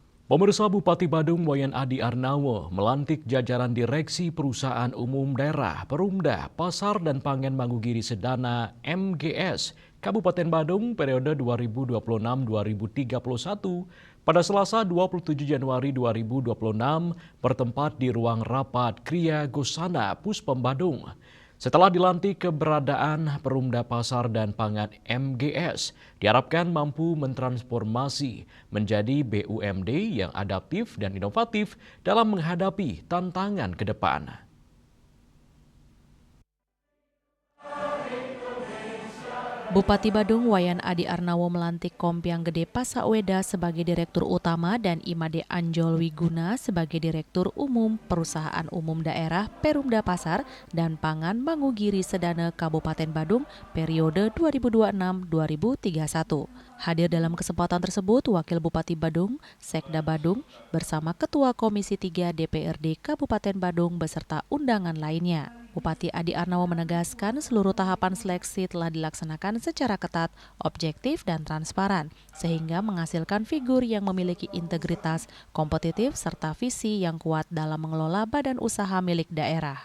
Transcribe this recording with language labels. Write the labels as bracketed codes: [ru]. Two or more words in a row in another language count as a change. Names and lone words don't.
[id] Pemirsa, Bupati Badung Wayan Adi Arnawo melantik jajaran Direksi Perusahaan Umum Daerah Perumda Pasar dan Pangan Manggugiri Sedana (MGS) Kabupaten Badung periode 2026-2031 pada Selasa 27 Januari 2026 bertempat di ruang rapat Kriya Gosana Puspem Badung. Setelah dilantik, keberadaan Perumda Pasar dan Pangan MGS diharapkan mampu mentransformasi menjadi BUMD yang adaptif dan inovatif dalam menghadapi tantangan ke depan. Bupati Badung Wayan Adi Arnawo melantik Kompiang Gede Pasaweda sebagai Direktur Utama dan Imade Anjol Wiguna sebagai Direktur Umum Perusahaan Umum Daerah Perumda Pasar dan Pangan Manggugiri Sedana Kabupaten Badung periode 2026-2031. Hadir dalam kesempatan tersebut Wakil Bupati Badung, Sekda Badung, bersama Ketua Komisi 3 DPRD Kabupaten Badung beserta undangan lainnya. Bupati Adi Arnawo menegaskan seluruh tahapan seleksi telah dilaksanakan secara ketat, objektif, dan transparan, sehingga menghasilkan figur yang memiliki integritas, kompetitif, serta visi yang kuat dalam mengelola badan usaha milik daerah.